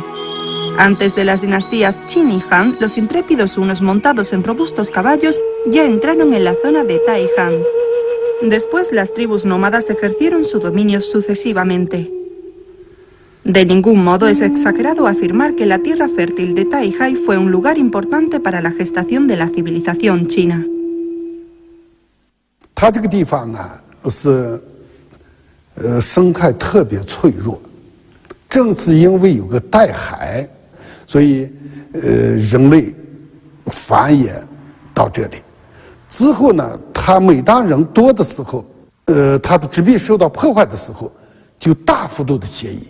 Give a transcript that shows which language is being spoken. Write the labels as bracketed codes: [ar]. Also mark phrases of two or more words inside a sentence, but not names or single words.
[es] Antes de las dinastías Qin y Han, los intrépidos hunos montados en robustos caballos ya entraron en la zona de Taihan. Después las tribus nómadas ejercieron su dominio sucesivamente. De ningún modo es exagerado afirmar que la tierra fértil de Taihai fue un lugar importante para la gestación de la civilización china. [zh] 它这个地方呢是生态特别脆弱，正是因为有个带海，所以人类繁衍到这里。之后呢，它每当人多的时候，它的植被受到破坏的时候，就大幅度的迁移。